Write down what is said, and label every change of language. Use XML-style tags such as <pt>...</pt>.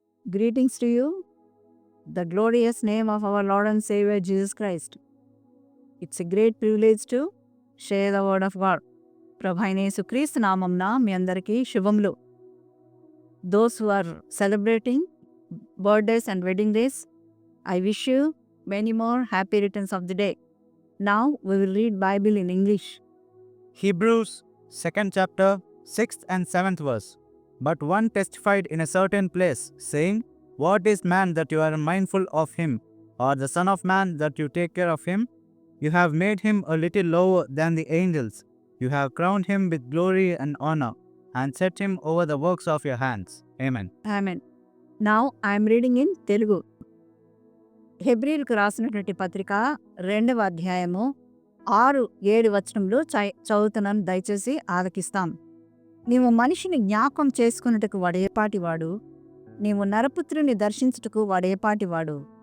<en>Greetings to you, the glorious name of our Lord and Savior Jesus Christ. It's a great privilege to share the word of God.</en> <te>ప్రభు అయిన యేసుక్రీస్తు నామంన మీ అందరికీ శుభములు.</te> <en>Those who are celebrating birthdays and wedding days, I wish you many more happy returns of the day. Now we will read Bible in English. Hebrews 2nd chapter 6th and 7th verse. But one testified in a certain place, saying, What is man that you are mindful of him, or the son of man that you take care of him? You have made him a little lower than the angels. You have crowned him with glory and honor, and set him over the works of your hands. Amen. Amen. Now I am reading in Telugu.</en> <te>హెబ్రీలకు రాసినటువంటి పత్రిక 2వ అధ్యాయము 6-7 వచనంలో చదువుతున్నాను, దయచేసి ఆలకిస్తాం. నీవు మనిషిని జ్ఞాపకం చేసుకున్నట్టుకు వాడేపాటివాడు, నీవు నరపుత్రుని దర్శించుటకు వాడేపాటివాడు.</te>